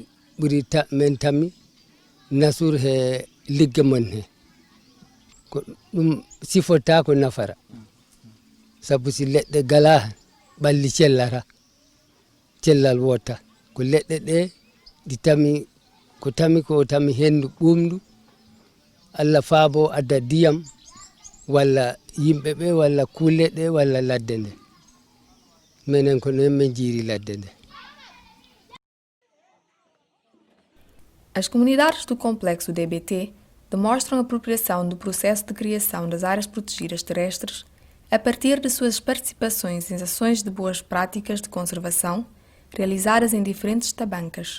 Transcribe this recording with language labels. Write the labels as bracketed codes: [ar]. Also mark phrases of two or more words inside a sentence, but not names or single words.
[ff] ɓuri men tammi nasur he ligge mon he ko ɗum sifota ko nafara sabu si leɗɗe gala ɓalli cellata cellal wota ko leɗɗe ɗe ɗi tami ko tami hendu ɓumdu Allah faabo adda diyam walla yimɓe ɓe walla kulle ɗe walla ladde nde menen ko non min jiiri ladde nde. [pt] As comunidades do complexo DBT demonstram a apropriação do processo de criação das áreas protegidas terrestres a partir de suas participações em ações de boas práticas de conservação realizadas em diferentes tabancas.